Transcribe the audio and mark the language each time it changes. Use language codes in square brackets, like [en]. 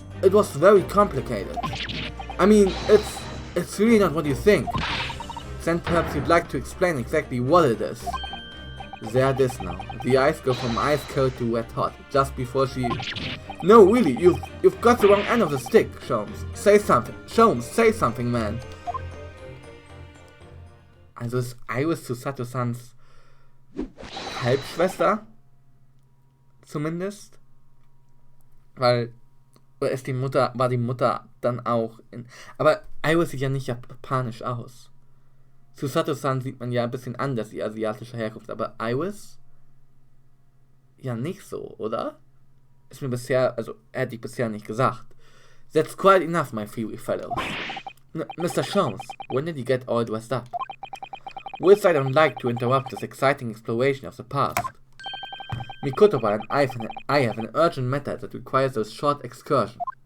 [en] It was very complicated. I mean, it's really not what you think. Then perhaps you'd like to explain exactly what it is. There it is now. The eyes go from ice cold to wet hot, just before she... No, really, you've got the wrong end of the stick, Sholmes. Say something. Sholmes, say something, man. [de] Also ist Iris Susato-sans Halbschwester? Zumindest? Weil... Oder ist die Mutter... War die Mutter dann auch in... Aber Iris sieht ja nicht japanisch aus. Susato-san sieht man ja ein bisschen anders, die asiatische Herkunft, aber Iris? Ja, nicht so, oder? Ist mir bisher, also hätte ich bisher nicht gesagt. [en] That's quite enough, my three fellows. Mr. Sholmes, when did you get all dressed up? Whilst I don't like to interrupt this exciting exploration of the past, Mikotoba and I have an urgent matter that requires a short excursion.